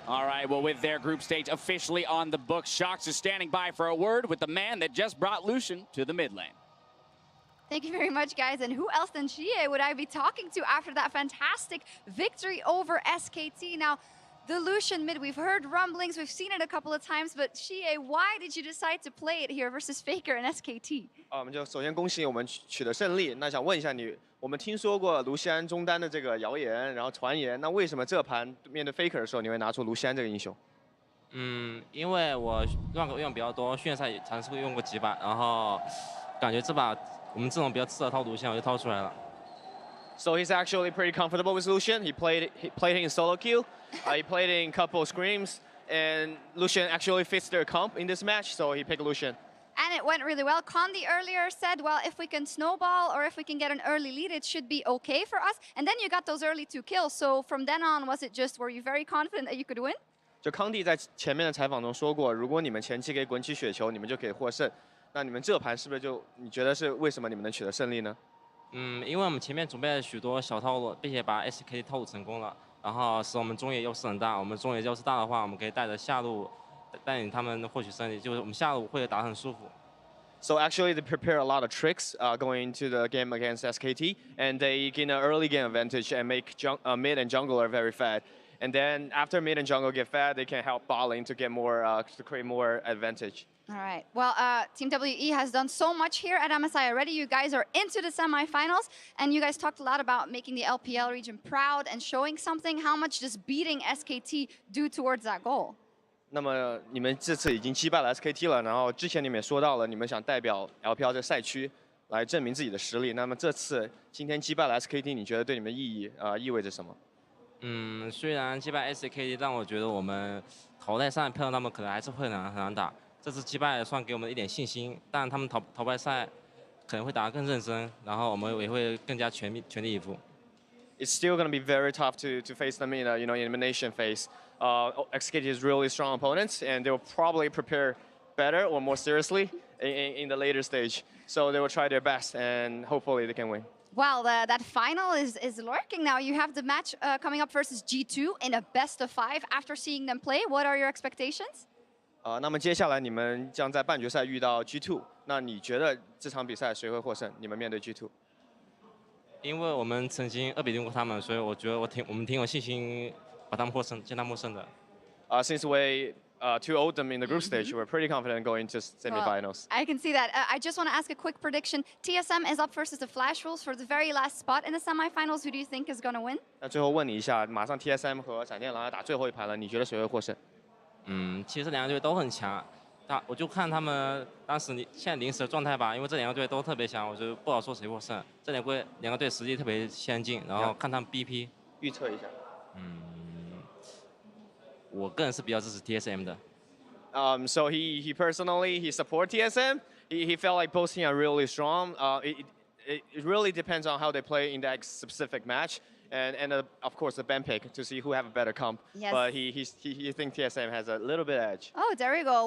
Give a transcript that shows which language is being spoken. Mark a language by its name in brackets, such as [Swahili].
[English] All right, well, with their group stage officially on the books, Shox is standing by for a word with the man that just brought Lucian to the mid lane. Thank you very much, guys. And who else than Xie would I be talking to after that fantastic victory over SKT? Now, the Lucian mid, we've heard rumblings, we've seen it a couple of times, but Xie, why did you decide to play it here versus Faker and SKT? [Chinese] 我们就首先恭喜我们取得胜利。那想问一下你，我们听说过卢锡安中单的这个谣言，然后传言，那为什么这盘面对 Faker 的时候，你会拿出卢锡安这个英雄？因为我用比较多，训练赛也尝试过用过几把，然后感觉这把我们这种比较适合套卢锡安，我就套出来了。 [English] So he's actually pretty comfortable with Lucian. He played it in solo queue. He played it in couple of scrims, and Lucian actually fits their comp in this match, so he picked Lucian. And it went really well. Condi earlier said, well, if we can snowball or if we can get an early lead, it should be okay for us. And then you got those early 2 kills. So from then on, were you very confident that you could win? [Chinese] 就康帝在前面的采访中说过，如果你们前期可以滚起雪球，你们就可以获胜。那你们这盘是不是你觉得是为什么你们能取得胜利呢？因为我们前面准备了许多小套路，并且把 SKT 套路成功了，然后使我们中野优势很大。我们中野优势大的话，我们可以带着下路带领他们获取胜利，就是我们下路会打得很舒服。 [English] So actually, they prepare a lot of tricks going into the game against SKT, and they gain an early game advantage and make mid and jungler very fat. And then after mid and jungle get fat, they can help bot lane to get more to create more advantage. All right. Well, Team WE has done so much here at MSI already. You guys are into the semifinals, and you guys talked a lot about making the LPL region proud and showing something. How much does beating SKT do towards that goal? [Chinese] 那么你们这次已经击败了 SKT 了，然后之前你们也说到了，你们想代表 LPL 这个赛区来证明自己的实力。那么这次今天击败了 SKT， 你觉得对你们意味着什么？虽然击败 SKT， 但我觉得我们淘汰赛碰到他们可能还是会很难打。这次击败算给我们一点信心，但他们淘汰赛可能会打得更认真，然后我们也会更加全力以赴。 [English] It's still going to be very tough to face them in elimination phase. SKT is really strong opponents, and they will probably prepare better or more seriously in the later stage. So they will try their best, and hopefully they can win. Well, that final is lurking now. You have the match coming up versus G2 in a best of 5. After seeing them play, what are your expectations? [Chinese] 那么接下来你们将在半决赛遇到 G2， 那你觉得这场比赛谁会获胜？你们面对 G2？因为我们曾经2比0过他们，所以我觉得我们挺有信心把他们见他们获胜的。 [English] Since we 2-0 them in the group stage. We're pretty confident going to semifinals. I can see that. I just want to ask a quick prediction. TSM is up versus the Flash Wolves for the very last spot in the semifinals. Who do you think is going to win? [Chinese] 那最后问你一下，马上 TSM 和闪电狼要打最后一盘了，你觉得谁会获胜？其实两个队都很强，我就看他们当时现在临时的状态吧，因为这两个队都特别强，我就不好说谁获胜。这两个队实力特别相近，然后看他们 BP 预测一下。我个人是比较支持 TSM 的。 [English] So he personally he support TSM. He felt like both teams are really strong. It really depends on how they play in that specific match. And of course the ban pick to see who have a better comp. Yes. But he thinks TSM has a little bit edge. Oh, there you go.